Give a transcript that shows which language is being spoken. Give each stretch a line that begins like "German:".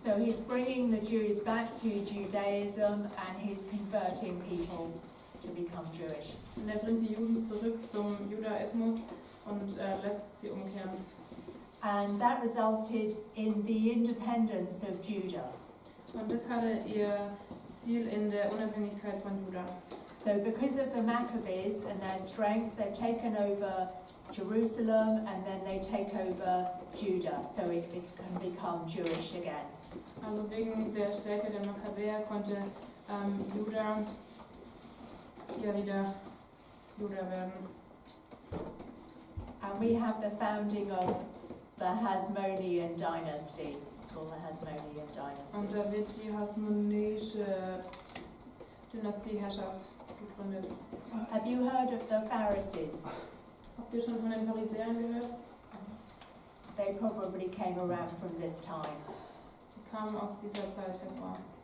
English: So he's bringing the Jews back to Judaism and he's converting people to become Jewish.
German: Und er bringt die Juden zurück zum Judaismus und lässt sie umkehren.
English: And that resulted in the independence of Judah.
German: Und das hatte ihr Ziel in der Unabhängigkeit von Juda.
English: So because of the Maccabees and their strength, they've taken over Jerusalem and then they take over Judah, so it can become Jewish again.
German: Also wegen der Stärke der Makkabäer konnte Juda wieder Juda werden.
English: And we have the founding of the Hasmonean dynasty. It's called the Hasmonean
German: Und
English: dynasty.
German: da wird die hasmoneische Dynastieherrschaft gegründet.
English: Have you heard of the Pharisees?
German: Habt ihr schon von den Pharisäern gehört?
English: They probably came around from this time.
German: Die kamen aus dieser Zeit hervor.